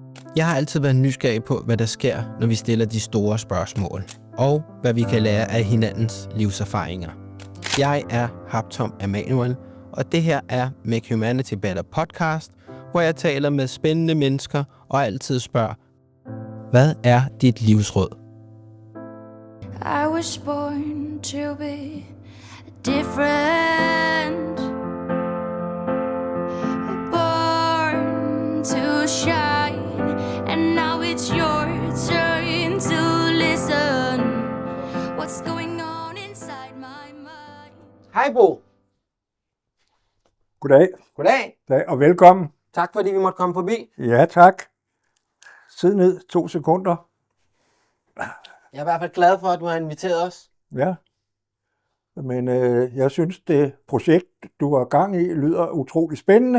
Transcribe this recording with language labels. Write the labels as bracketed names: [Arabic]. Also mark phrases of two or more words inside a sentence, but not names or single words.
[Danish] Jeg har altid været nysgerrig på, hvad der sker, når vi stiller de store spørgsmål, og hvad vi kan lære af hinandens livserfaringer. Jeg er Haptom Emanuel, og det her er Make Humanity Better podcast, hvor jeg taler med spændende mennesker og altid spørger, hvad er dit livsråd? [English] I was born to be different, born to shine, and now it's your turn to listen. What's going on inside my mind? [Danish] Hej Bo. Goddag. Goddag. Goddag og velkommen. Tak fordi vi måtte komme forbi. Ja, tak. Sid ned 2 sekunder. Jeg er i hvert fald glad for, at du har inviteret os. Ja. Men jeg synes, det projekt, du har gang i, lyder utrolig spændende.